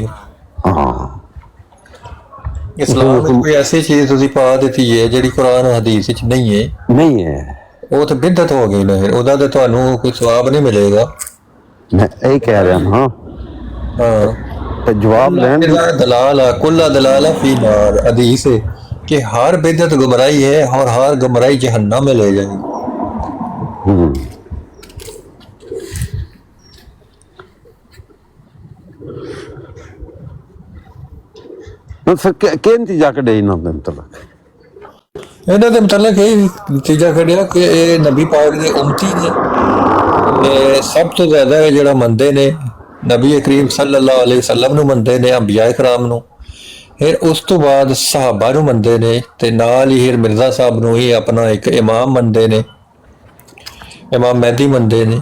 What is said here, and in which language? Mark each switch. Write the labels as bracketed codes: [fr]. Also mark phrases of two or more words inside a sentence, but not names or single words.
[pa] ਹਾਂ ਇਸਲਾਮ ਵਿੱਚ ਕੋਈ ਐਸੀ ਚੀਜ਼ ਤੁਸੀਂ ਪਾ ਦਿੱਤੀ ਹੈ ਜਿਹੜੀ ਕੁਰਾਨ ਹਦੀਸ ਵਿੱਚ ਨਹੀਂ ਹੈ, ਉਹ ਤਾਂ ਬਿਦਅਤ ਹੋ ਗਈ ਨਾ। ਫਿਰ ਉਹਦਾ ਤਾਂ ਤੁਹਾਨੂੰ ਕੋਈ ਸਵਾਬ ਨਹੀਂ ਮਿਲੇਗਾ। ਮੈਂ ਇਹ ਕਹਿ ਰਿਹਾ ਹਾਂ ਤੇ ਜਵਾਬ ਲੈਣ [ar] ضلالة كل ضلالة في النار [ur] حدیث ہے کہ ہر بدعت گمراہی ہے اور ہر گمراہی جہنم میں لے جائے گی. [pa] ਕੀ ਨਤੀਜਾ ਕੱਢਿਆ ਇਹਨਾਂ ਦੇ ਮੁਤਲਕ? ਇਹਨਾਂ ਦੇ ਮੁਤਲਕ ਇਹ ਨਤੀਜਾ ਕੱਢਿਆ ਕਿ ਇਹ ਨਬੀ ਪਾਕ ਦੇ ਉਮਤੀ ਨੇ, ਇਹ ਸਭ ਤੋਂ ਜ਼ਿਆਦਾ ਜਿਹੜਾ ਮੰਨਦੇ ਨੇ ਨਬੀ ਕਰੀਮ [ar] صلى الله عليه وسلم [pa] ਨੂੰ ਮੰਨਦੇ ਨੇ, ਅੰਬੀਆ ਇਕਰਾਮ ਨੂੰ, ਫਿਰ ਉਸ ਤੋਂ ਬਾਅਦ ਸਹਾਬਾ ਨੂੰ ਮੰਨਦੇ ਨੇ ਤੇ ਨਾਲ ਹੀ ਫਿਰ ਮਿਰਜ਼ਾ ਸਾਹਿਬ ਨੂੰ ਹੀ ਆਪਣਾ ਇੱਕ ਇਮਾਮ ਮੰਨਦੇ ਨੇ, ਇਮਾਮ ਮਹਿਦੀ ਮੰਨਦੇ ਨੇ।